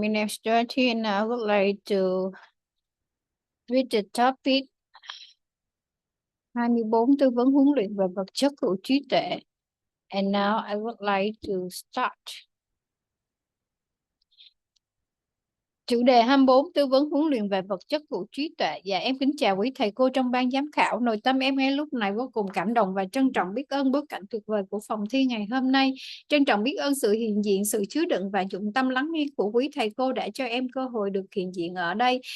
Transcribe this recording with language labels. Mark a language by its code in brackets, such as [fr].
[en] My name is Dorothy and I would like to read the topic 24 [vi] tư vấn huấn luyện về vật chất của trí tuệ. [en] And now I would like to start. [vi] Chủ đề 24 tư vấn huấn luyện về vật chất của trí tuệ. Dạ em kính chào quý thầy cô trong ban giám khảo. Nội tâm em ngay lúc này vô cùng cảm động và trân trọng biết ơn bối cảnh tuyệt vời của phòng thi ngày hôm nay. Trân trọng biết ơn sự hiện diện, sự chứa đựng và dụng tâm lắng nghe của quý thầy cô đã cho em cơ hội được hiện diện ở đây.